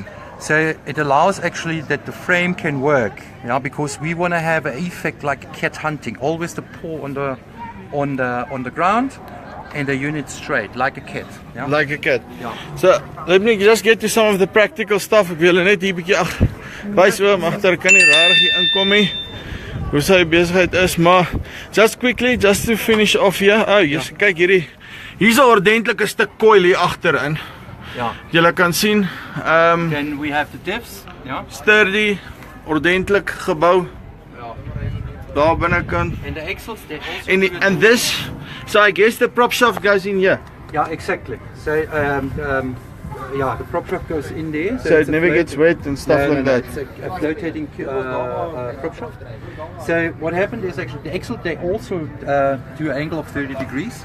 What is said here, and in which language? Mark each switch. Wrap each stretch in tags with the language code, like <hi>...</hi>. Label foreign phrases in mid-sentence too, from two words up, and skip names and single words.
<en>So it allows actually that the frame can work, yeah, because we want to have an effect like cat hunting, always the paw on the ground and the unit straight, like a cat. Yeah? Like a cat. Yeah. So let me just get to some of the practical stuff.</en> <af>Ek wil net hier bietjie wys oom agter kan nie rarig hier inkom nie. Hoe sy besigheid is, maar</af> <en>just quickly just to finish off here. Oh, yes,</en> <af>kyk hierdie. Hier's 'n ordentlike stuk coil hier agterin.</af> <en>Yeah.</en> <af>Julle kan sien,</af> <en>Then we have the diffs. Yeah. sturdy,</en> <af>ordentlik gebou daar binnekant.</af> <en>And the axles, they also. And this, so I guess the prop shaft goes in here. Yeah, exactly. So yeah, the prop shaft goes in there. So it never gets wet and stuff like that. It's a flotating prop shaft. So what happened is actually the axle, they also do an angle of 30 degrees.</en>